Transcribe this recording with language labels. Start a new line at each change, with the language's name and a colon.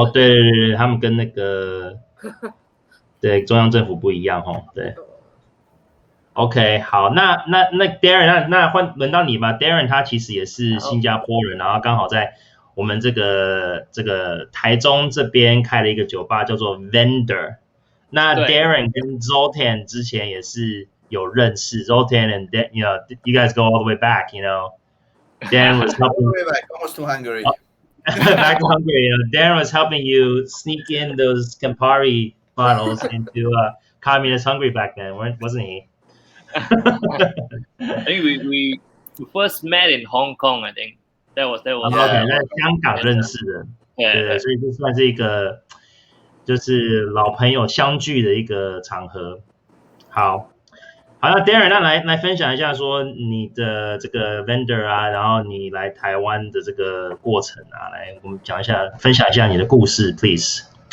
Chinese: 对，他们跟那个对中央政府不一样对。 OK， 好，那 Darren， 那换轮到你吧。 Darren 他其实也是新加坡人，然后刚好在我们这个台中这边开了一个酒吧，叫做 Vender。那 Darren 跟 Zoltan 之前也是有认识
English: ，Zoltan and you guys go all the way back, Darren was helping way back, almost to Hungary. Back to Hungary, Darren was helping you sneak in those Campari bottles into communist Hungary back then, wasn't he? I think we first met in Hong Kong. I think that was
Chinese: OK， 在香港认识的，对，所以这算是一个就是老朋友相聚的一个场合。好，那 Darren， 那来分享一下说你的这个 Vender 啊，然后你来台湾的这个过程啊，来我们分享一下你的故事 ，please。